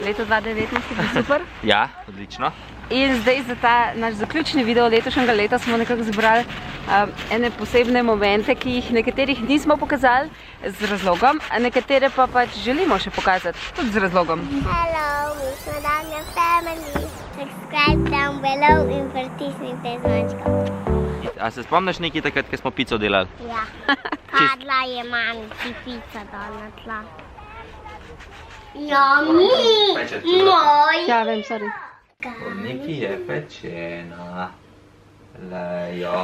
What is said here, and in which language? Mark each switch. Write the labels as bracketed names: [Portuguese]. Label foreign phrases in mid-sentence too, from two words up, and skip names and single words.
[Slovenian] Leto 2019 je bilo super. Ja, odlično. In zdaj za ta naš zaključni video letošnjega leta smo nekako zbrali ene posebne momente, ki jih nekaterih nismo pokazali z razlogom, a nekatere pa pač želimo še pokazati, tudi z razlogom. Hello, mi smo Damja Family. [English] Subscribe down below [Slovenian] in pritisnite zvončko. A se spomniš nekaj takrat, ko smo pico delali? Ja. Padla je mamici pica dol na tla. Moj. Ja, vem, sorry. Nekaj je pečena. Lejo.